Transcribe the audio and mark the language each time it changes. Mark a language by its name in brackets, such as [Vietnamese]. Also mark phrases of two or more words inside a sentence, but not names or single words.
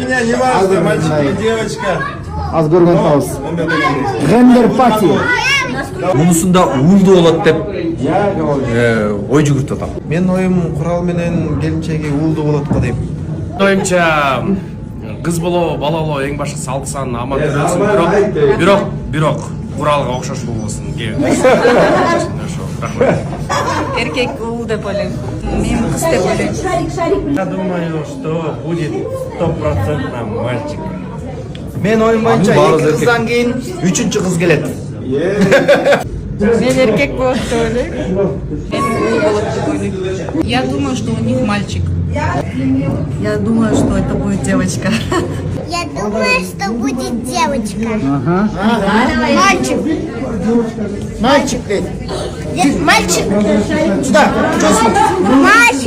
[Russian] Не важно, мальчик или девочка. [Kyrgyz] Аз көрген табыз. [English] gender party. [Kyrgyz] Мунусунда уулду болот деп ой жүгүртүп атам. Мен ойым курал менен келинчеги уулду болот го дейм. Оюмча кыз болобу бала болобу эң башкы салтысан аман болсун, бирок куралга окшош болбосун. Эркек уул деп ойлойм. Мен кыз деп ойлойм. [Russian] Я думаю, что будет 100% мальчик. [Kyrgyz] Мен оюм боюнча эки кыздан кийин үчүнчү кыз келет. Мен эркек болот деп ойлойм. Мен уул болот деп ойлойм. [Russian] Я думаю, что у них мальчик. Я думаю, что это будет девочка. Я думаю, что будет девочка. Мальчик. Мальчик. Мальчик. Сюда. Мальчик.